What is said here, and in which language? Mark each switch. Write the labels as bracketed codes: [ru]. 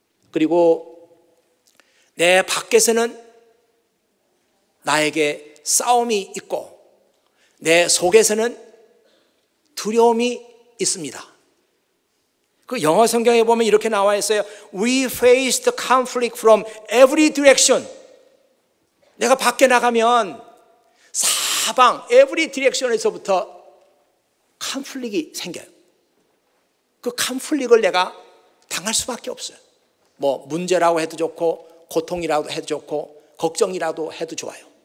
[ko] 그리고 내 밖에서는 나에게 싸움이 있고 내 속에서는 두려움이 있습니다. 그 영어 성경에 보면 이렇게 나와 있어요. [en] We faced conflict from every direction. [ko] 내가 밖에 나가면 사방 [en] every direction [ko] 에서부터 컨플릭이 생겨요. 그 컨플릭을 내가 당할 수밖에 없어요. 뭐 문제라고 해도 좋고 고통이라도 해도 좋고 걱정이라도 해도 좋아요.